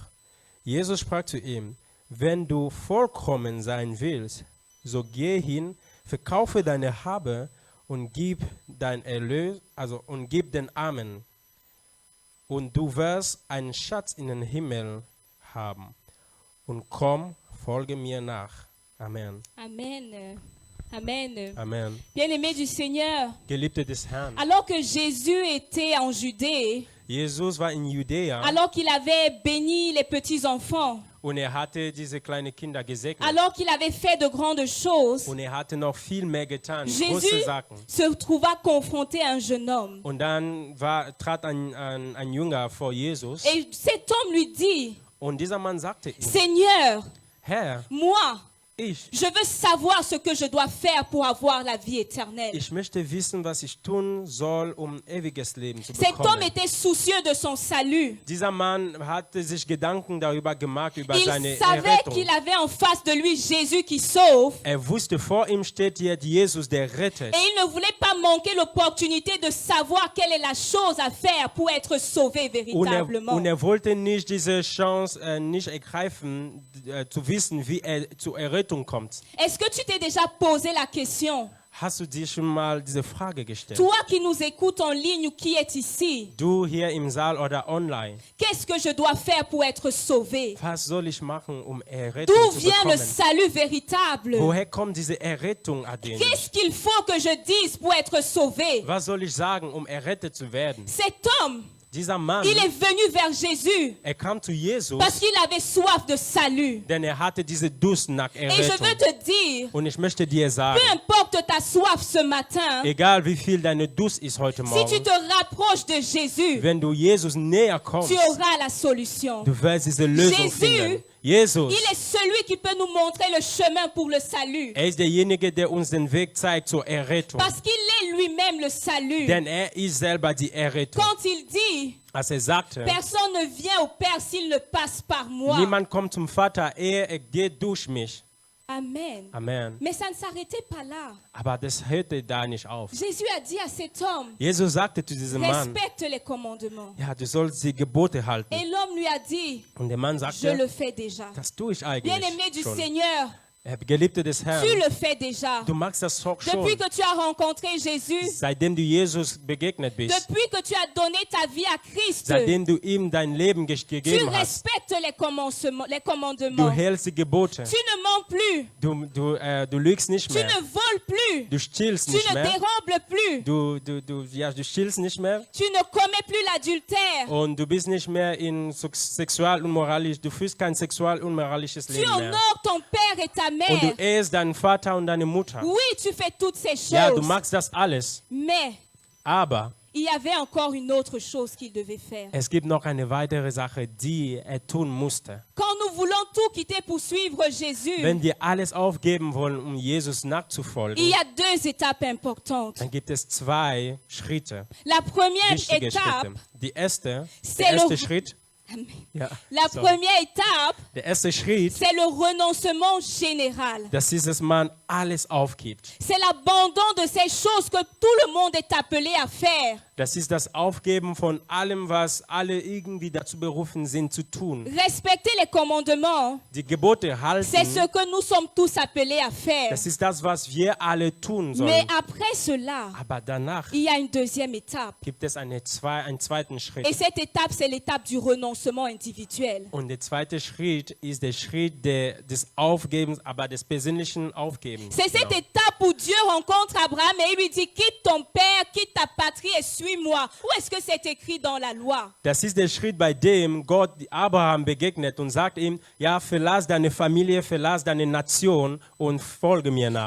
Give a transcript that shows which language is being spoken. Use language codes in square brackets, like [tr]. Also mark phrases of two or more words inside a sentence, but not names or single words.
[de] Jesus sprach zu ihm, wenn du vollkommen sein willst, so geh hin, verkaufe deine Habe und gib dein Erlös, und gib den Armen. Und du wirst einen Schatz in den Himmel haben. Und komm, folge mir nach. Amen. Amen. Amen. Amen. [fr] Bien-aimés du Seigneur, [de] Geliebte des Herrn, [fr] alors que Jésus était en Judée, [de] Jesus war in Judäa [fr] alors qu'il avait béni les petits-enfants, [de] und hatte diese kleinen Kinder gesegnet. [fr] alors qu'il avait fait de grandes choses, [de] Und hatte noch viel mehr getan, große [fr] Jésus [de] Sachen. [fr] se trouva confronté à un jeune homme. [de] Und dann trat ein Jünger vor Jesus [fr] Et cet homme lui dit, [de] und dieser Mann sagte ihm, [fr] Seigneur, [de] Herr, [fr] moi, [de] ich [fr] je veux savoir ce que je dois faire pour avoir la vie éternelle. [de] möchte wissen, was ich tun soll, um ewiges Leben zu [fr] Cet homme [de] bekommen. [fr] était soucieux de son salut. [de] Dieser Mann hatte sich Gedanken darüber gemacht, über [fr] Il [de] seine [fr] savait [de] Errettung. [fr] qu'il avait en face de lui Jésus qui sauve. [de] Wusste, vor ihm steht jetzt Jesus, der rettet. [fr] Et il ne voulait pas manquer l'opportunité de savoir quelle est la chose à faire pour être sauvé véritablement. [de] Und wollte nicht diese Chance nicht ergreifen, zu wissen, wie zur Errettung kommt. [fr] Est-ce que tu t'es déjà posé la question? [de] Hast du dir schon mal diese Frage gestellt? [fr] Toi qui nous écoutes en ligne ou qui es ici, [de] Du hier im Saal oder online, [fr] qu'est-ce que je dois faire pour être sauvé? [de] was soll ich machen, um Errettung [fr] D'où [de] zu [fr] vient le [de] bekommen? [fr] salut véritable? [de] Woher kommt diese Errettung, Adene? [fr] Qu'est-ce qu'il faut que je dise pour être sauvé? [de] Was soll ich sagen, um errettet zu werden? [fr] Cet homme, [de] Dieser Mann, [fr] il est venu vers Jésus [de] kam zu Jesus, [fr] parce qu'il avait soif de salut. [de] denn hatte diese Durst nach [fr] Et je [de] Errettung. [fr] veux te dire, [de] Und ich möchte dir sagen, [fr] peu importe ta soif ce matin, [de] egal wie viel deine Durst ist heute [fr] si tu [de] Morgen, [fr] te rapproches de Jésus, [de] wenn du Jesus näher kommst, [fr] tu auras la solution. [de] du wirst diese Lösung [fr] Jésus [de] finden. Jesus, [fr] Il est celui qui peut nous montrer le chemin pour le salut. [de] ist derjenige, der uns den Weg zeigt zur Errettung. [fr] Parce qu'il est lui-même le salut. [de] Denn ist selber die Errettung. [fr] Quand il dit, [de] Als sagte, [fr] personne ne vient au Père s'il ne passe par moi. [de] niemand kommt zum Vater, er geht durch mich. [fr] Amen. [de] Amen. [fr] Mais ça ne s'arrêtait pas là. [de] Aber das hörte da nicht auf. [fr] Jésus a dit à cet homme, [de] Jesus sagte zu diesem Mann, [fr] respecte les commandements. [de] ja, du sollst die Gebote halten. [fr] Et l'homme lui a dit, [de] Und der Mann [fr] je [de] sagte, [fr] le fais déjà. [de] das tue ich [fr] Bien-aimé [de] eigentlich [fr] du [de] schon. [fr] Seigneur, [de] Geliebte des Herrn, [fr] tu le fais déjà. [de] du magst das doch [fr] Depuis [de] schon. [fr] que tu as rencontré Jésus, [de] Seitdem du Jesus begegnet bist, [fr] depuis que tu as donné ta vie à Christ, [de] seitdem du ihm dein Leben [fr] tu [de] gegeben hast, [fr] respectes les [de] du [fr] commandements. [de] hältst die Gebote, [fr] Tu ne mens plus. [de] du lügst nicht [fr] Tu [de] mehr, [fr] ne voles plus. [de] du stiehlst [fr] Tu [de] nicht [fr] ne [de] mehr, [fr] dérobles plus. [de] du stiehlst nicht mehr [fr] Tu ne commets plus l'adultère. [de] und du bist nicht mehr in sexual unmoralisch, du führst kein sexual unmoralisches [fr] Tu [de] Leben mehr. [fr] honores ton père et ta [de] Und [fr] mère. [de] du ehrst deinen Vater und deine Mutter. [fr] Oui, tu fais toutes ces [de] Ja, du [fr] choses. [de] magst das alles, [fr] Mais [de] aber [fr] il y avait encore une autre chose qu'il devait faire. [de] es gibt noch eine weitere Sache, die er tun musste. [fr] Quand nous voulons tout quitter pour suivre Jésus, [de] Wenn wir alles aufgeben wollen, um Jesus [fr] il [de] nachzufolgen, [fr] y a deux étapes importantes. [de] dann gibt es zwei Schritte, [fr] La première [de] wichtige [fr] étape, [de] Schritte. Der [fr] c'est [de] erste [fr] le- [de] Schritt, ja, [fr] la [de] sorry. [fr] première étape, [de] Der erste Schritt, [fr] c'est le renoncement général. [de] dass dieses Mann alles aufgibt. [fr] C'est l'abandon de ces choses que tout le monde est appelé à faire. [de] Das ist das Aufgeben von allem, was alle irgendwie dazu berufen sind zu tun. [fr] Respecter les commandements, [de] Die Gebote [fr] c'est ce [de] halten, [fr] que nous sommes tous appelés à faire. [de] das ist das, was wir alle tun [fr] Mais [de] sollen. [fr] après cela, [de] Aber danach [fr] il y a une deuxième étape. [de] gibt es einen zweiten Schritt. [fr] Et cette étape, c'est l'étape du renoncement individuel. [de] Und der zweite Schritt ist der Schritt des Aufgebens, aber des persönlichen Aufgebens. [fr] C'est cette [de] Genau. [fr] étape où Dieu rencontre Abraham et il lui dit, quitte ton père, quitte ta patrie et suis-moi. Où est-ce que c'est écrit dans la loi? [de] Das ist der Schritt, bei dem Gott Abraham begegnet und sagt ihm, ja, verlass deine Familie, verlass deine Nation und folge mir nach.